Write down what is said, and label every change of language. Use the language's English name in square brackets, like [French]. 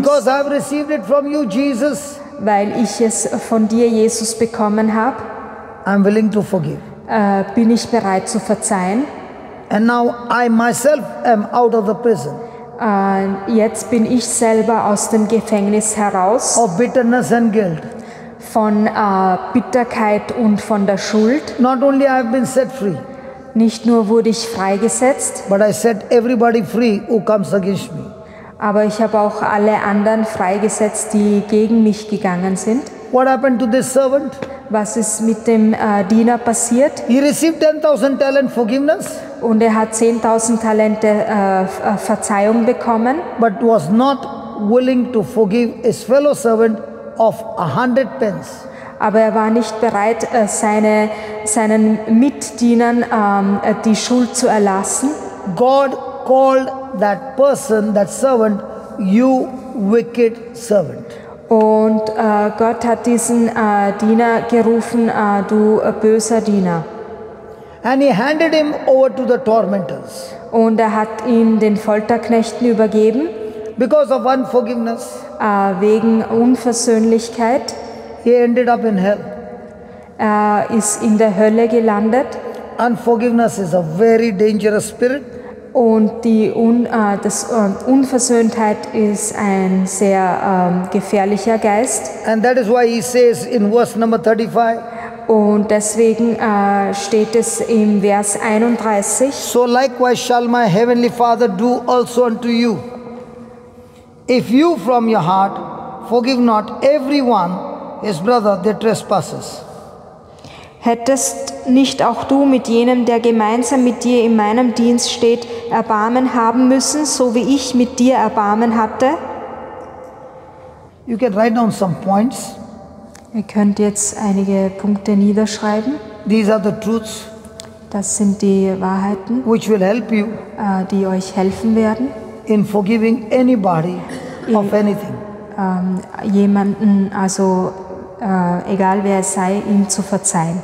[English] Because I have received it from you, Jesus, [German] weil ich es von dir, Jesus, bekommen habe, [English] I am willing to forgive. [German] bin ich bereit zu verzeihen. [English] And now I myself am out of the prison [German] Jetzt bin ich selber aus dem Gefängnis heraus [English] of bitterness and guilt. [German] von Bitterkeit und von der Schuld. [English] Not only I have been set free, [German] Nicht nur wurde ich freigesetzt, [English] but I set everybody free who comes against me. [German] aber ich habe auch alle anderen freigesetzt, die gegen mich gegangen sind. [English] What happened to this servant? [German] Was ist mit dem Diener passiert? [English] He received 10,000 talent forgiveness, [German] Und er hat 10.000 Talente Verzeihung bekommen, [English] but was not willing to forgive his fellow servant of 100 pence. [German] aber er war nicht bereit, seinen Mitdienern die Schuld zu erlassen. [English] God called that person, that servant, you wicked servant. [German] Und Gott hat diesen Diener gerufen, du böser Diener. [English] And he handed him over to the tormentors. [German] Und er hat ihn den Folterknechten übergeben, [English] Because of unforgiveness, [German] wegen Unversöhnlichkeit. [English] he ended up in hell. [German] Er ist in der Hölle gelandet. [English] Unforgiveness is a very dangerous spirit. [German] Und die Unversöhntheit ist ein sehr gefährlicher Geist. [English] And that is why he says in verse number 35, [German] Und deswegen steht es im Vers 31, [English] so likewise shall my heavenly Father do also unto you, if you from your heart forgive not everyone his brother their trespasses. [German] Hättest nicht auch du mit jenem, der gemeinsam mit dir in meinem Dienst steht, Erbarmen haben müssen, so wie ich mit dir Erbarmen hatte? [English] You can write down some points. [German] ihr könnt jetzt einige Punkte niederschreiben. [English] These are the truths [German] Das sind die Wahrheiten, [English] which will help you [German] die euch helfen werden, [English] in forgiving anybody of anything. [German] jemanden, also egal wer es sei, ihm zu verzeihen.